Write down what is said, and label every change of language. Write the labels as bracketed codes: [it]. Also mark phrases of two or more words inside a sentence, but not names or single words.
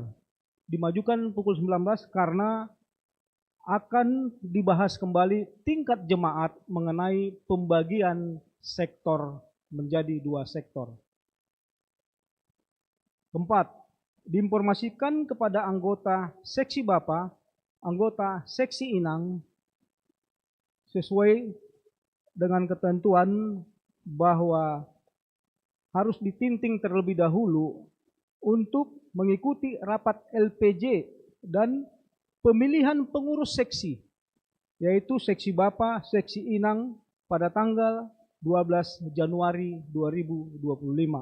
[id] Dimajukan pukul 19 karena akan dibahas kembali tingkat jemaat mengenai pembagian sektor menjadi 2 sektor. Keempat, diinformasikan kepada anggota seksi Bapak, anggota seksi Inang, sesuai dengan ketentuan bahwa harus ditinting terlebih dahulu untuk mengikuti rapat LPJ dan pemilihan pengurus seksi, yaitu seksi Bapak, seksi Inang pada tanggal 12 Januari 2025.